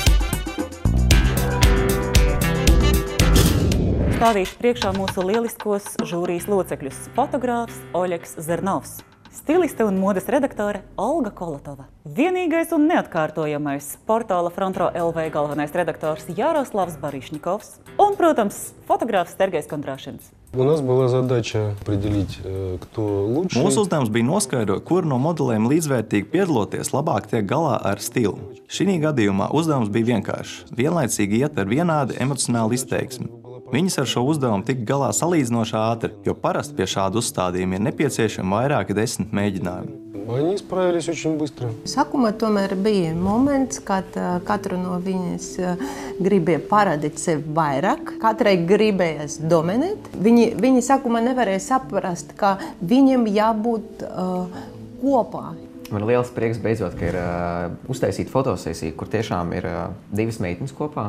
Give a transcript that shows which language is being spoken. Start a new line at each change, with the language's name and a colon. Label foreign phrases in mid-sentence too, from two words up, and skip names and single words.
Latvian: Stādīšu priekšā mūsu lieliskos žūrijas locekļus – fotogrāfs Oļegs Zernovs, stiliste un modes redaktore Olga Kolotova, vienīgais un neatkārtojamais portāla Frontro LV galvenais redaktors Jaroslavs Barišņikovs un, protams, fotogrāfs Sergejs Kondrašins.
Russian: У нас была задача определить, кто лучше.
Latvian: Mūsu uzdevums bija noskaidrot, kur no modelēm līdzvērtīgi piedaloties labāk tiek galā ar stilu. Šī gadījumā uzdevums bija vienkāršs – vienlaicīgi iet ar vienādu emocionālu izteiksmi. Viņas ar šo uzdevumu tika galā salīdzinoši ātri, jo parasti pie šādu uzstādījumu ir nepieciešami vairāki 10 mēģinājumi.
Russian: Они справились очень быстро.
Latvian: Sākumā tomēr bija moments, kad katru no viņas gribēja parādīt sevi vairāk, katrai gribējās dominēt. Viņi sākumā nevarēja saprast, ka viņiem jābūt kopā. Man ir liels prieks beidzot, ka ir uztaisīta fotosesija, kur tiešām ir divas meitenes kopā.